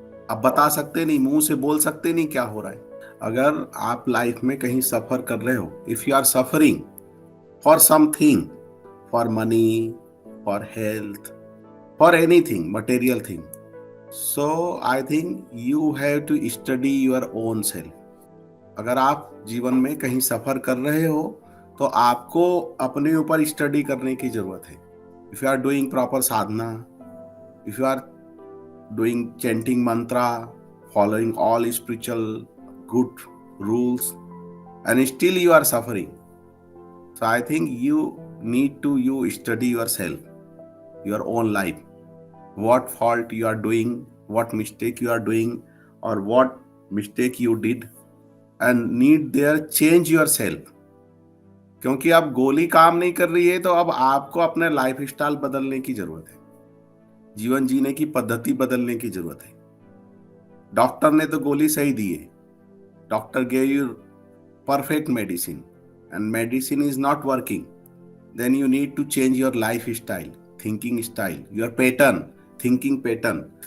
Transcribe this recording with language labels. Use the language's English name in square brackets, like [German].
[Hindi] अब बता सकते नहीं, मुंह से बोल सकते नहीं क्या हो रहा है। अगर आप लाइफ में कहीं सफर कर रहे हो, [English] If you are suffering for something, for money, for health, for anything material thing, so I think you have to study your own self. [Hindi] अगर आप जीवन में कहीं सफर कर रहे हो तो आपको अपने ऊपर स्टडी करने की जरूरत है। [English] If you are doing proper sadhana, if you are doing chanting mantra, following all spiritual good rules, and still you are suffering, so I think you need to study yourself, your own life, what fault you are doing, what mistake you are doing, or what mistake you did, and need there change yourself। [Hindi] क्योंकि अब गोली काम नहीं कर रही है तो अब आपको अपने लाइफ स्टाइल बदलने की जरूरत है, जीवन जीने की पद्धति बदलने की जरूरत है। डॉक्टर ने तो गोली सही दी है, [English] Doctor gave you perfect medicine, and medicine is not working, then you need to change your life style, thinking style, your pattern, thinking pattern.